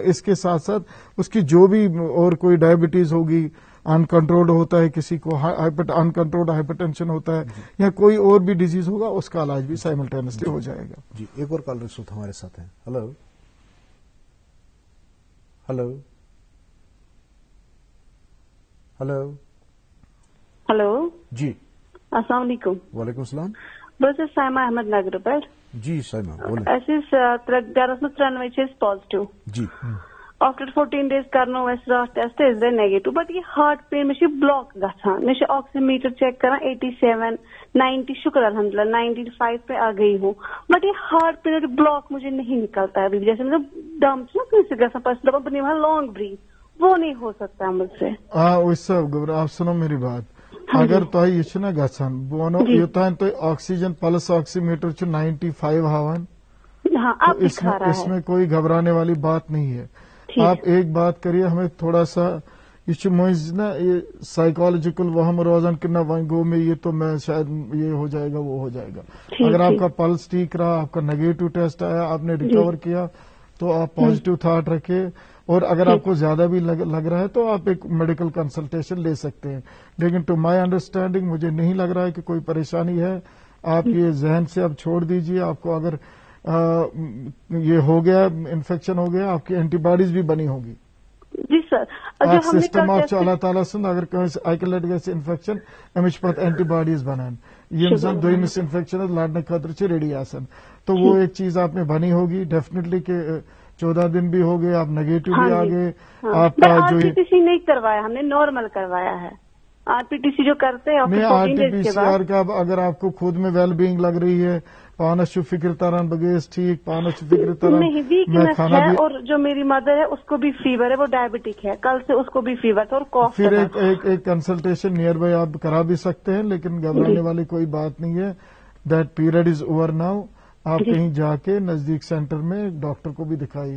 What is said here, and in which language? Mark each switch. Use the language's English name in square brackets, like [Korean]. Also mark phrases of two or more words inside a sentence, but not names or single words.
[Urdu] اس کے ساتھ ساتھ اس کی جو بھی اور کوئی ڈائبٹیز ہوگی، انکنٹرولڈ ہوتا ہے کسی کو، [English] uncontrolled hypertension [Urdu] ہوتا ہے یا کوئی اور بھی ڈیزیز ہوگا، اس کا علاج بھی سائملٹینسلی ہو جائے گا. جی، ایک اور کالر اس وقت ہمارے ساتھ ہیں. ہلو ہلو ہلو ہلو جی، [Arabic] السلام علیکم. وعلیکم السلام. [Kashmiri] بہٕ چھَس سایما احمد نگر پٮ۪ٹھ. [Urdu] جی سایما بولیں. [Kashmiri] اَسہِ ٲسۍ گرس منٛز 3 چھِ أسۍ پازٹِو. [Urdu] جی. [English] after 14 days [Kashmiri] کرنو اَسہِ راتھ ٹیسٹ، أسۍ درٛاے نیگیٹو. بٹ یہ [English] heart pain [Kashmiri] مےٚ چھِ بلاک گژھان. مےٚ چھِ [English] oxygen meter check [Kashmiri] کران 87 90. [Urdu] شکر الحمدللہ 95 پہ آ گئی ہوں. بٹ یہ [English] heart pain [Urdu] بلاک مجھے نہیں نکلتا ہے ابھی. [Kashmiri] جیسے مطلب دم چھُ نا کٲنٛسہِ گژھان، پتہٕ چھُ دپان بہٕ نِمہٕ ہا [English] long breath, [Urdu] وہ نہیں ہو سکتا مجھ سے. اس سے آپ سنو میری بات. [Kashmiri] اگر تۄہہِ یہِ چھُنہ گژھان، بہٕ وَنو یوٚتانۍ تۄہہِ [English] oxygen pulse oxi meter [Kashmiri] چھُ 95 ہاوان، [Urdu] اس میں کوئی گھبرانے والی بات نہیں ہے. آپ ایک بات کریے، ہمیں تھوڑا سا [Kashmiri] یہ چھُ مٔنٛزۍ نا یہ سائیکالوجیکل وہم روزان کہ نہ وۄنۍ گوٚو مےٚ [Urdu] یہ تو میں شاید یہ ہو جائے گا وہ ہو جائے گا. اگر آپ کا پلس ٹھیک رہا، آپ کا نیگیٹو ٹیسٹ آیا، آپ نے ریکور کیا، تو آپ [English] positive thought [Urdu] رکھے. اور اگر آپ کو زیادہ بھی لگ رہا ہے تو آپ ایک [English] medical consultation [Urdu] لے سکتے ہیں. لیکن [English] to my understanding [Urdu] مجھے نہیں لگ رہا ہے کہ کوئی پریشانی ہے. آپ یہ ذہن سے اب چھوڑ دیجئے. آپ کو اگر یہ ہو گیا، انفیکشن ہو گیا، آپ کی اینٹی باڈیز بھی بنی ہوگی. جی سر. [Kashmiri] اکھ سسٹم اکھ اللہ تعالیٰ سند اگر کٲنٛسہِ اکہِ لٹہِ گژھِ انفیکشن، أمِس چھِ پتہٕ اینٹی باڈیز بنان یِم زن دوٚیمِس انفیکشنس لڑنہٕ خٲطرٕ چھِ ریڈی آسان. [Urdu] تو وہ ایک چیز آپ میں بنی ہوگی ڈیفینیٹلی کہ 14 دن بھی ہو گئے، آپ نیگیٹو بھی آ گئے. آپ کا جو RT-PCR نہیں کروایا ہم نے، نارمل کروایا ہے. RT-PCR جو کرتے ہیں نہیں، RT-PCR کا اگر آپ کو خود میں [English] well being [Urdu] لگ رہی ہے، [Kashmiri] پانس چھُ فکر تران بہٕ گٔیَس ٹھیک، پانس چھُ فکر تران [Urdu] نہیں ویکنس ہے. اور جو میری مدر ہے اس کو بھی فیور ہے، وہ ڈائبٹک ہے، کل سے اس کو بھی فیور تھا اور کاف. پھر ایک کنسلٹیشن [English] near by [Urdu] آپ کرا بھی سکتے ہیں، لیکن گھبرانے والی کوئی بات نہیں ہے. [English] That period is over now. [Urdu] آپ کہیں جا کے نزدیک سینٹر میں ڈاکٹر کو بھی دکھائیے.